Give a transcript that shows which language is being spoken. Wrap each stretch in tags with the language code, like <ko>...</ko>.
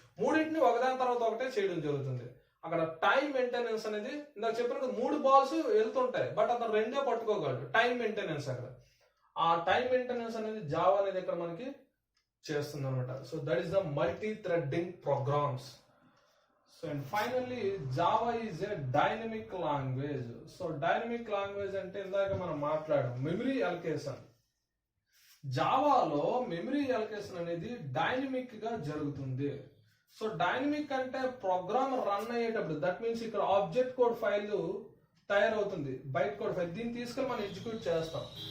<te>3టిని ఒకదాని తర్వాత ఒకటే చేయడం జరుగుతుంది. అక్కడ టైం మెయింటెనెన్స్ అనేది ఇందాక చెప్పినట్టు 3 బాల్స్ వెళ్తుంటాయి, బట్ అతను 2 పట్టుకోగలడు. టైం మెయింటెనెన్స్ అక్కడ, ఆ టైం మెయింటెనెన్స్ అనేది జావా అనేది ఇక్కడ మనకి చేస్తుంది అనమాట.</te> <en>So that is the multi threading programs. So and finally Java is a dynamic language. So dynamic language</en> <te>అంటే ఇందాక మనం మాట్లాడాం మెమరీ అలొకేషన్. జావాలో మెమరీ అలొకేషన్ అనేది డైనమిక్ గా జరుగుతుంది. సో డైనమిక్ అంటే ప్రోగ్రామ్ రన్ అయ్యేటప్పుడు,</te> <en>that means</en> <te>ఇక్కడ ఆబ్జెక్ట్ కోడ్ ఫైల్ తయారవుతుంది, బైట్ కోడ్ ఫైల్, దీన్ని తీసుకొని మనం ఎగ్జిక్యూట్ చేస్తాం.</te>